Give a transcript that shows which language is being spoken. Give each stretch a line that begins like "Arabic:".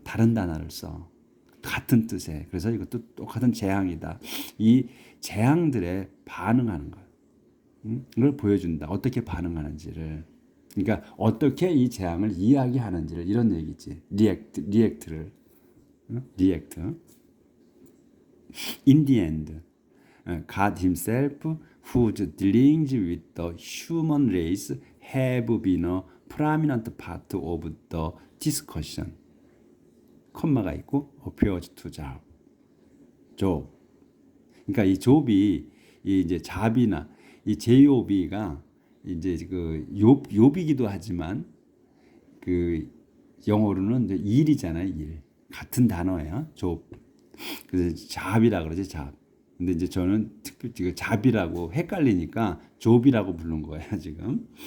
Korean: 다른 단어를 써. 같은 뜻에. 그래서 이것도 똑같은 재앙이다. 이 재앙들에 반응하는 거야. 이걸 보여준다. 어떻게 반응하는지를. 그러니까 어떻게 이 재앙을 이야기하는지를 이런 얘기지. 리액트를. 리액트.
English: In the end, God himself, whose dealings with the human race have been a prominent part of the discussion.
Korean: 콤마가 있고
English: appears to Job. Job.
Korean: 그러니까 이 욥이 이제 잡이나 이 제요비가 이제 그 욥이기도 하지만 그 영어로는 이제 일이잖아요. 일. 같은 단어예요. 욥. 그래서 잡이라 그러지 잡. 근데 이제 저는 특별히 잡이라고 헷갈리니까 욥이라고 부른 거예요 지금.